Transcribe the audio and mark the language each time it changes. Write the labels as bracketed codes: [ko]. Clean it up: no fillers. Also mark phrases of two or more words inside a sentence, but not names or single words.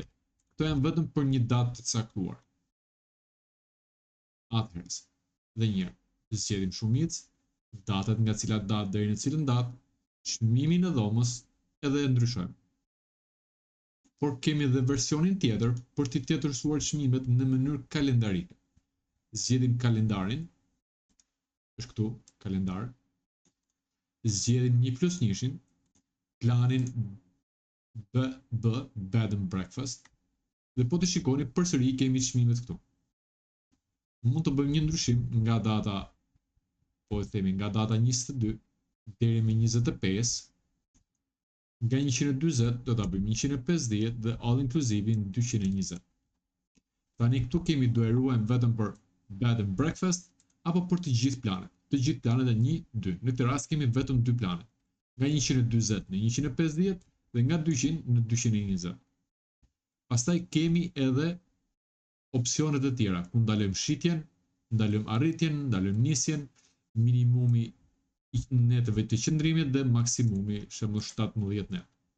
[sq] Këto janë vetëm për një datë të caktuar. Atëherë, dhe njëherë, zgjedhim shumicë, datat nga cilat datë deri në cilën datë, çmimin e dhomës edhe e ndryshojmë. Por kemi edhe versionin tjetër për t'i tetërsuar çmimet në mënyrë kalendarike. Zgjedhim kalendarin, është këtu, kalendar. Zgjedhim 1+1, planin [en] bed and breakfast, [sq] dhe po të shikoni përsëri kemi çmimet këtu. Mund të bëjmë një ndryshim nga data, po e themi nga data 22 deri me 25, nga 140 do ta bëjmë 150 dhe [en] all inclusive [sq] 220. Tani këtu kemi do e ruajmë vetëm për [en] bed and breakfast [sq] apo për të gjithë planet. Të gjithë planet e 1, 2. Në këtë rast kemi vetëm 2 planet. Nga 140 në 150 dhe nga 200 në 220. Pastaj kemi edhe opsionet e tjera, ku ndalojmë shitjen, ndalojmë arritjen, ndalojmë nisjen, minimumi i netëve të qëndrimit dhe maksimumi shembull 17 net.